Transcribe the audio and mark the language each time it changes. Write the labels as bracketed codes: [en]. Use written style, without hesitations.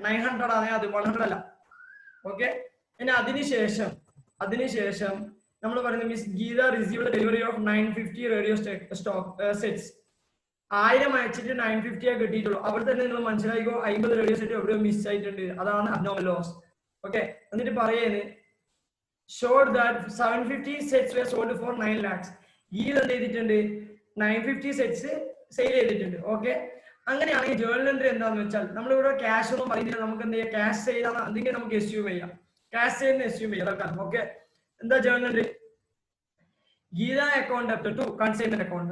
[ml] 900 ആണ്, അത് 100 അല്ല. ഓക്കെ, ഇനി അതിനുശേഷം നമ്മൾ പറയുന്നത് [en] Miss Geetha received delivery of 950 radio stock sets. [ml] 1000 അയച്ചിട്ട് 950 കിട്ടിയിട്ടുള്ളൂ. അവിടെ തന്നെ നിങ്ങൾ മനസ്സിലാക്കിക്കോ, 50 റേഡിയോ സെറ്റ് എവിടെയോ മിസ് ആയിട്ടുണ്ട്. അതാണ് അബ്നോർമൽ ലോസ്. ഓക്കെ, എന്നിട്ട് പറയുന്നത് [en] showed that 750 sets were sold for 9 lakhs. [ml] ഈ എന്ത് ചെയ്തിട്ടുണ്ട്, 950 സെറ്റ്സ് സെയിൽ ചെയ്തിട്ടുണ്ട്. ഓക്കെ, അങ്ങനെയാണെങ്കിൽ ജേർണൽ എൻട്രി എന്താണെന്ന് വെച്ചാൽ നമ്മളിവിടെ ക്യാഷ് ഒന്നും പറയുന്നില്ല, നമുക്ക് എന്ത് ചെയ്യാം, ക്യാഷ് സെയിലാണ് എന്തെങ്കിലും നമുക്ക് എസ്യൂം ചെയ്യാം, ക്യാഷ് സെയിൽ എസ്യൂം ചെയ്യാം. ഓക്കെ, എന്താ journal entry, [en] Geetha account debit to consignment account.